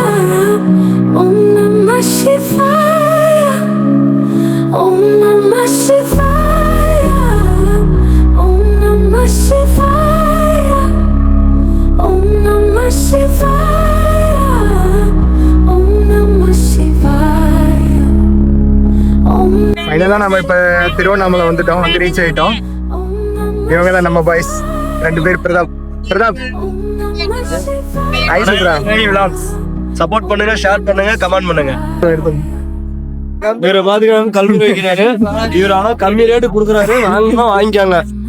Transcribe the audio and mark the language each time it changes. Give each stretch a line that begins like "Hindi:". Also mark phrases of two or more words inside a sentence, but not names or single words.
Sanskrit: ॐ नमः शिवाय. ॐ नमः शिवाय. ॐ नमः शिवाय. ॐ नमः शिवाय. ॐ नमः शिवाय.
Tamil: ஃபைனலாக நம்ம இப்போ திருவண்ணாமலை வந்துட்டோம், வந்து ரீச் ஆகிட்டோம். இவங்க தான் நம்ம பாய்ஸ் 2 பேர். பிரதாப் சப்போர்ட் பண்ணுங்க, ஷேர் பண்ணுங்க, கமெண்ட் பண்ணுங்க. வேற பாத்துக்கலாம் கல்வி வைக்கிறாரு இவர், ஆனா கம்மி ரேட்டு கொடுக்குறாரு, வாங்கிக்காங்க.